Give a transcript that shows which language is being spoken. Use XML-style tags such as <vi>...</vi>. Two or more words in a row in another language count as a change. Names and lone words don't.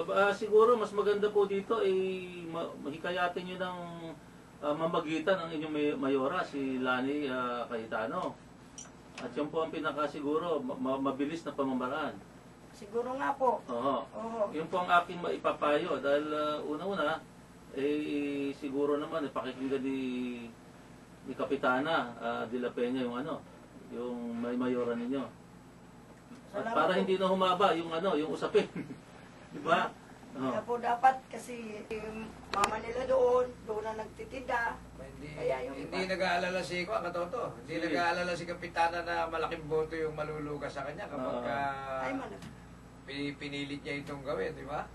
<tl>Siguro mas maganda po dito mahikayatin nyo ng mamagitan ang inyong mayora, si Lani Cayetano. At yun po ang pinakasiguro, mabilis na pamamaraan. Siguro nga po. Yun po ang aking maipapayo dahil una-una, siguro naman pakikinggan ni Kapitana de la Peña yung may mayora ninyo. At para hindi na humaba yung usapin. Di ba? Kaya po dapat kasi mama nila doon na nagtitinda. Hindi nag-aalala si Katoto. Hindi nag-aalala si Kapitana na malaking boto yung malulugas sa kanya kapag pinilit niya itong gawin, di ba?</tl>